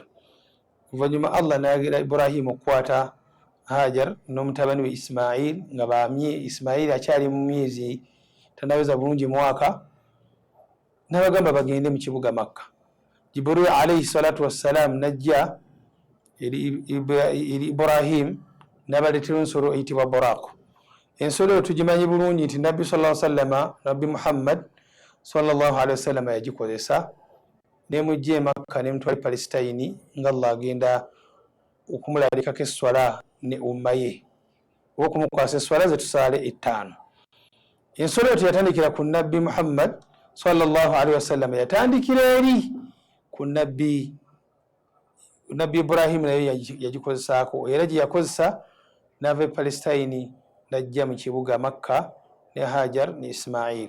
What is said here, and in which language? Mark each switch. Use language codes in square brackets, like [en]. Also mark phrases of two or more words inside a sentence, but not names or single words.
[lg] Oluvannyuma Allah n'ayagala Ibrahim okukwata Hajar n'omutabani we Ismail nga bamye Ismail akyali mu myezi tanaweza bulungi mwaka n'abagamba bagende mu kibuga Makka. Jibril [ar] عليه الصلاة والسلام [lg] najja eri Ibrahim n'abaleetera ensolo eyitibwa Buraq. Ensolo eyo tugimanyi bulungi nti Nabbi [ar] صلى الله عليه وسلم [lg] Nabbi Muhammad [ar] صلى الله عليه وسلم [lg] yagikozesa nemujja e Makka nemutwala Palestine nga Allah agenda okumulalekako esswala ne umma ye okumukwasa esswala ze tusaale 5. Ensolo eyo yatandikira ku Nabbi Muhammad [ar] صلى الله عليه وسلم [lg] yatandikira eri ku Nabbi Ibrahim naye yagikozesaako era gye yakozesa n'ava e Palestine najja mu kibuga Makka ne Hajar ne Ismail.